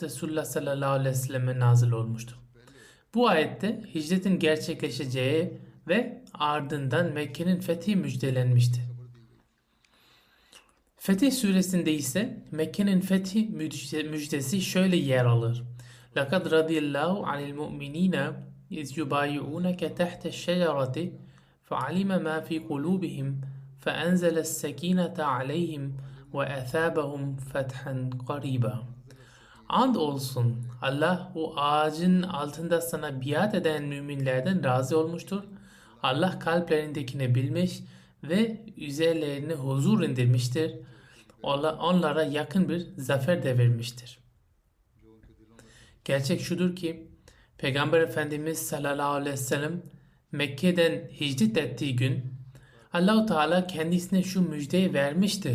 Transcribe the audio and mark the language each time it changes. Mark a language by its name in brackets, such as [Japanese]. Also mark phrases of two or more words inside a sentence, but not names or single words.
[Turkish] Resulullah [Arabic] صلى الله عليه وسلم [Turkish] nazil olmuştur. Bu ayette hicretin gerçekleşeceği ve ardından Mekke'nin fethi müjdelenmişti. Fetih suresinde ise Mekke'nin fethi müjdesi şöyle yer alır. [Arabic] لَقَدْ رَضِيَ اللّٰهُ عَنِ الْمُؤْمِنِينَ اِذْ يُبَايِعُونَكَ تَحْتَ الشَّجَرَةِ فَعَلِمَ مَا فِي قُلُوبِهِمْ فَأَنْزَلَ السَّكِينَةَ عَلَيْهِمْ وَأَثَابَهُمْ فَتْحًا قَرِيبًا. [Turkish] And olsun Allah o ağacın altında sana biat eden müminlerden razı olmuştur. Allah kalplerindekini bilmiş ve üzerlerine huzur indirmiştir. Onlara yakın bir zafer de vermiştir. Gerçek şudur ki Peygamber Efendimiz [Arabic] صلى الله عليه وسلم [Turkish] Mekke'den hicret ettiği gün Allah-u Teala kendisine şu müjdeyi vermişti.